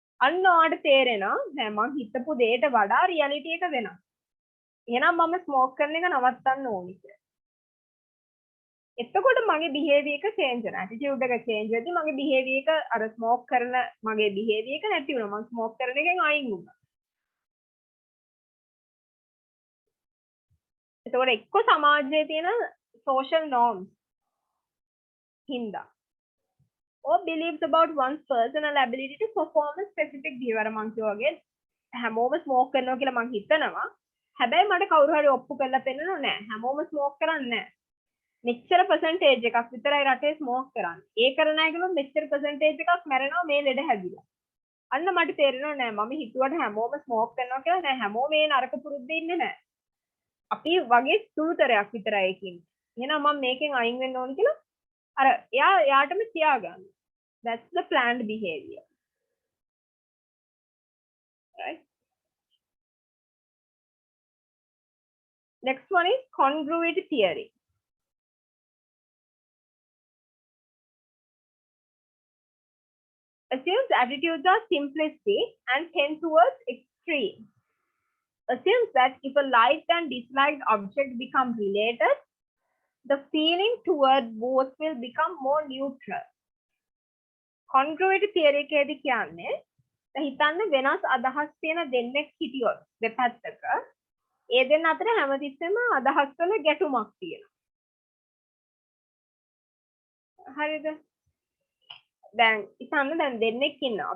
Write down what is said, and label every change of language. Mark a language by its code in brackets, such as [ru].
[si] අන්න ඔයාලට තේරෙනවා නෑ මං හිතපු දෙයට වඩා රියැලිටි එක වෙනවා. එහෙනම් මම ස්මෝක් කරන එක නවත්තන්න ඕනි කියලා. එතකොට මගේ behavior එක change වෙනවා. attitude එක change වෙද්දි මගේ behavior එක අර smoke කරන මගේ behavior එක නැති වුණා. මම smoke කරන එකෙන් අයින් වුණා. එතකොට එක්ක සමාජයේ තියෙන social norms හින්දා [en] or beliefs about one's personal ability to perform a specific behavior [si] මං කියවගේ හැමෝම smoke කරනවා කියලා මං හිතනවා. හැබැයි මට කවුරු හරි ඔප්පු කරලා පෙන්නනෝ නෑ. හැමෝම smoke කරන්නේ නෑ. මෙච්චර percentage එකක් විතරයි රටේ ස්මෝක් කරන්නේ. ඒ කරන අය ගලොත් මෙච්චර percentage එකක් මැරෙනවා මේ ලෙඩ හැදිලා. අන්න මට තේරෙනවා නෑ මම හිතුවට හැමෝම ස්මෝක් කරනවා කියලා නෑ හැමෝම මේ නරක පුරුද්ද ඉන්නේ නෑ. අපි වගේ සුළුතරයක් විතරයි ඒකින්. එහෙනම් මම මේකෙන් අයින් වෙන්න ඕන කියලා අර යාටම තියාගන්න. [en] That's the planned behavior. Right? Next one is congruity theory. Assumes attitudes are simplistic and tend towards extremes. Assumes that if a liked and disliked object become related, the feeling toward both will become more neutral. [si] Congruity theory එකේදී කියන්නේ හිතන්න වෙනස් අදහස් තියෙන දෙන්නෙක් හිටියොත් දෙපැත්තක ඒ දෙන්න අතර හැමතිස්සෙම අදහස් වල ගැටුමක් තියෙනවා. හරිද? දැන් ඉතින් දැන් දෙන්නෙක් ඉන්නවා.